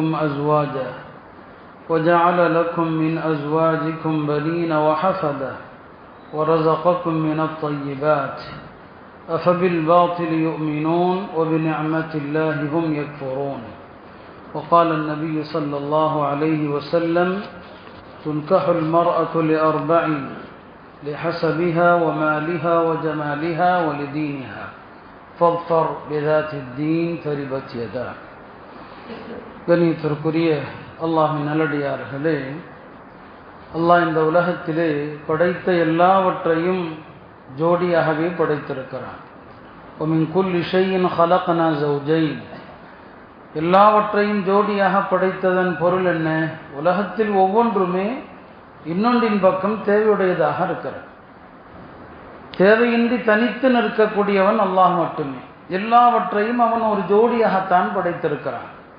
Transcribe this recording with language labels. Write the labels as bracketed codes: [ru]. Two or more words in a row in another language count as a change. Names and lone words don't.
[ar] أزواجا وجعل لكم من أزواجكم بنين وحفدة ورزقكم من الطيبات أفبالباطل يؤمنون وبنعمة الله هم يكفرون وقال النبي صلى الله عليه وسلم تنكح المرأة لأربع لحسبها ومالها وجمالها ولدينها فاظفر بذات الدين تربت يداه. [ta] கண்ணியத்திற்குரிய அல்லாஹ்வின் நல்லடியார்களே, அல்லாஹ் இந்த உலகத்திலே படைத்த எல்லாவற்றையும் ஜோடியாகவே படைத்திருக்கிறான். [ar] وَمِنْ كُلِّ شَيْءٍ خَلَقْنَا زَوْجَيْنِ [ta] எல்லாவற்றையும் ஜோடியாக படைத்ததன் பொருள் என்ன? உலகத்தில் ஒவ்வொன்றுமே இன்னொன்றின் பக்கம் தேவையுடையதாக இருக்கிறது. தேவையின்றி தனித்து நிற்கக்கூடியவன் அல்லாஹ் மட்டுமே. எல்லாவற்றையும் அவன் ஒரு ஜோடியாகத்தான் படைத்திருக்கிறான்.